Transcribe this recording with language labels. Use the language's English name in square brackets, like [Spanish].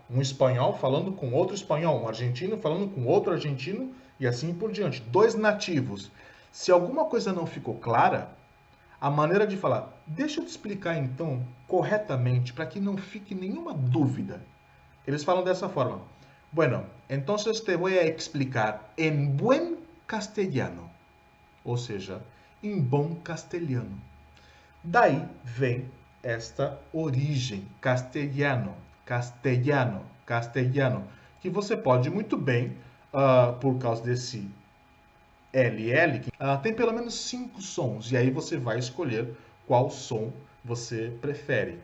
[Portuguese] Um espanhol falando com outro espanhol, um argentino falando com outro argentino e assim por diante. Dois nativos. Se alguma coisa não ficou clara, a maneira de falar, deixa eu te explicar então corretamente para que não fique nenhuma dúvida. Eles falam dessa forma. [Spanish] Bueno, entonces te voy a explicar en buen castellano. [Portuguese] Ou seja, em bom castelhano. Daí vem esta origem, castelhano, castelhano, castelhano, que você pode muito bem, por causa desse LL, tem pelo menos 5 sons, e aí você vai escolher qual som você prefere.